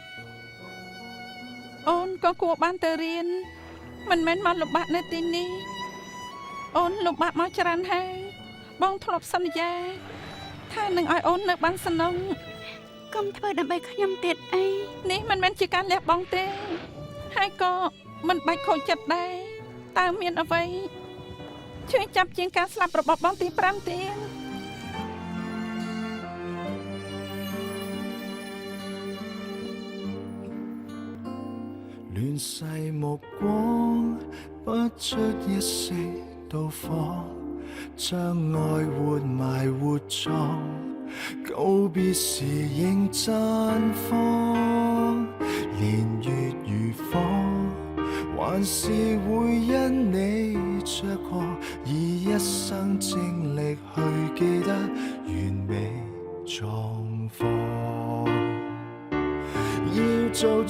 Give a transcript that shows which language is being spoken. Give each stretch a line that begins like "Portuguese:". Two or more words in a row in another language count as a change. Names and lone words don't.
Khmer: អូនក៏គួរបានទៅរៀនមិនមែនមកលំបាកនៅទីនេះអូនលំបាកមកច្រើនហើយបងធ្លាប់សន្យាថានឹងឲ្យអូននៅបានសំណង កុំធ្វើដើម្បីខ្ញុំទៀតអី នេះមិនមែនជាការលះបង់ទេហើយក៏មិនបាច់ខូចចិត្តដែរតើមានអ្វីជួយចាប់ជាងការស្លាប់របស់បងទី5ទៀត
Cantonese: 亂世目光，不出一息到訪，將愛活埋活葬，告別時仍綻放，年月如火，還是會因你着過，以一生精力去記得完美狀況，要做錯。